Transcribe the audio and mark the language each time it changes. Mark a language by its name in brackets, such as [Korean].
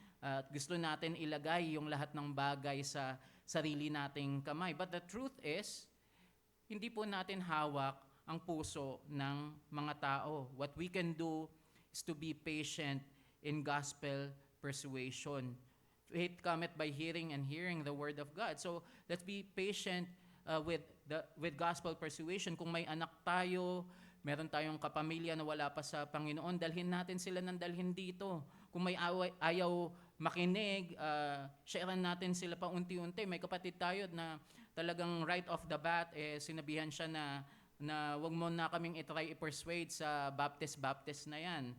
[Filipino] At gusto natin ilagay yung lahat ng bagay sa sarili nating kamay. [English] But the truth is, [Filipino] hindi po natin hawak ang puso ng mga tao. [English] What we can do is to be patient in gospel persuasion. Faith cometh by hearing, and hearing the word of God. So let's be patient with gospel persuasion. [Filipino] Kung may anak tayo, meron tayong kapamilya na wala pa sa Panginoon, dalhin natin sila ng dalhin dito. Kung may ayaw makinig, sharean natin sila pa unti-unti. May kapatid tayo na talagang [English] right off the bat, [Filipino] sinabihan siya na wag mo na kaming itry i-persuade sa Baptist na yan.